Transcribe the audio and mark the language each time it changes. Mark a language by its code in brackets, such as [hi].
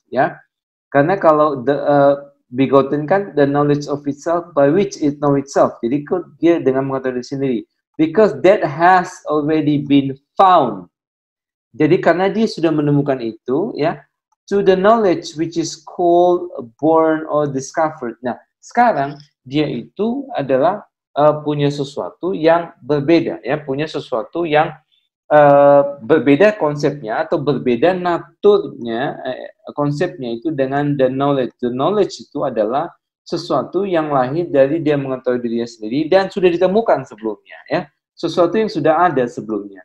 [id] Ya, karena kalau [en] begotten kan the knowledge of itself by which it know itself. [id] Jadi dia dengan mengetahui diri sendiri. [en] Because that has already been found. [id] Jadi karena dia sudah menemukan itu, ya, [en] to the knowledge which is called born or discovered. [id] Nah, sekarang dia itu adalah punya sesuatu yang berbeda, ya, punya sesuatu yang berbeda konsepnya atau berbeda naturnya, konsepnya itu dengan [en] the knowledge. The knowledge [id] itu adalah sesuatu yang lahir dari dia mengetahui dirinya sendiri dan sudah ditemukan sebelumnya, ya, sesuatu yang sudah ada sebelumnya.